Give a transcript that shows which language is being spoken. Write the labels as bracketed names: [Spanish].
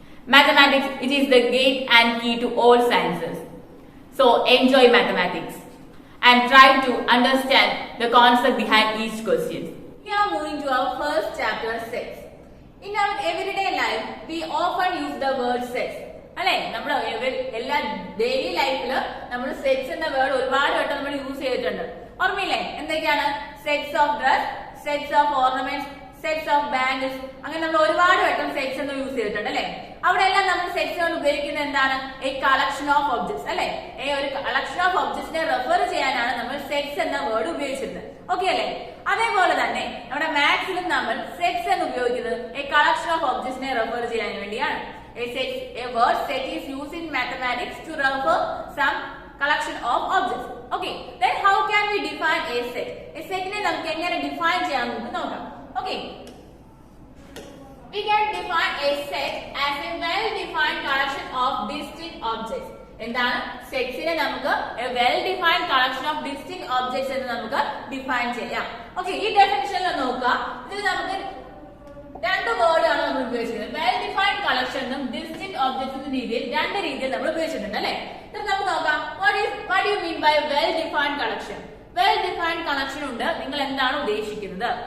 [English] Mathematics, it is the gate and key to all sciences. So enjoy mathematics and try to understand the concept behind each question. We are moving to our first chapter, sets. In our everyday life, we often use the word sets. [Malayalam] അല്ലെ നമ്മൾ എല്ലാ daily ലൈഫില് നമ്മൾ sets എന്ന word ഒരുപാട് വട്ടം നമ്മൾ use ചെയ്തിട്ടുണ്ട്. ഓർമ്മയില്ലേ? എന്തൊക്കെയാണ്? Sets of dress, sets of ornaments, sets of bangles, അങ്ങനെ നമ്മൾ ഒരുപാട് വട്ടം സെറ്റ്സ് എന്ന് യൂസ് ചെയ്തിട്ടുണ്ട് അല്ലെ. അവിടെ എല്ലാം നമ്മൾ സെറ്റ്സ് കൊണ്ട് ഉപയോഗിക്കുന്നത് എന്താണ്? എ കളക്ഷൻ ഓഫ് ഒബ്ജക്ട്സ് അല്ലെ. ഒരു കളക്ഷൻ ഓഫ് ഒബ്ജക്ട്സിനെ റെഫർ ചെയ്യാനാണ് നമ്മൾ സെറ്റ്സ് എന്ന വേർഡ് ഉപയോഗിച്ചിരുന്നത്. ഓക്കെ അല്ലെ? അതേപോലെ തന്നെ നമ്മുടെ മാത്സിലും നമ്മൾ സെറ്റ്സ് എന്ന് ഉപയോഗിക്കുന്നത് എ കളക്ഷൻ ഓഫ് ഒബ്ജക്ട്സിനെ റെഫർ ചെയ്യാൻ വേണ്ടിയാണ്. [English] A word set is used in mathematics to refer some collection of objects. Okay, then how can we define a set? [Malayalam] A set ne namukku engane define cheyannu nokam. [English] Okay, we can define a set as a well defined collection of distinct objects. എന്താണ്? [Malayalam] സെറ്റ്സിനെ നമുക്ക് [English] a well defined collection of distinct objects [Malayalam] എന്ന് നമുക്ക് define ചെയ്യാം. Okay, ഈ ഡെഫിനിഷനിൽ നോക്കുക. ഇതിൽ നമുക്ക് രണ്ട് വേർഡാണ് നമ്മൾ ഉപയോഗിച്ചിരിക്കുന്നത്. വെൽ ഡിഫൈൻഡ് കളക്ഷൻ എന്നും ഡിസ്റ്റിങ്ക്ട് ഒബ്ജക്ട്സ് എന്ന രീതിയിൽ രണ്ട് രീതിയിൽ നമ്മൾ ഉപയോഗിച്ചിട്ടുണ്ട് അല്ലെ. ഇത് നമുക്ക് നോക്കാം. [English] What you mean by well defined collection? [Malayalam] Well defined collection ഉണ്ട്, നിങ്ങൾ എന്താണ് ഉദ്ദേശിക്കുന്നത്?